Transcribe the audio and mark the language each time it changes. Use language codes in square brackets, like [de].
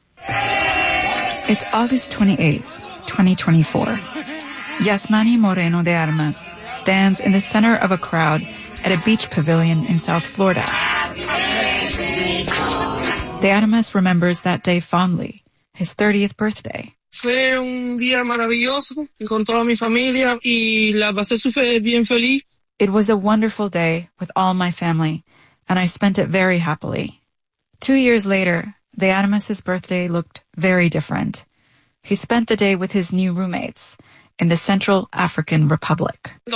[en] It's August 28, 2024. Yasmani Moreno de Armas stands in the center of a crowd at a beach pavilion in South Florida. De Armas remembers that day fondly, his 30th birthday. [es] Fue un día maravilloso, encontró a mi familia y la pasé súper bien feliz. [en] It was a wonderful day with all my family, and I spent it very happily. 2 years later, De Armas's birthday looked very different. He spent the day with his new roommates in the Central African Republic.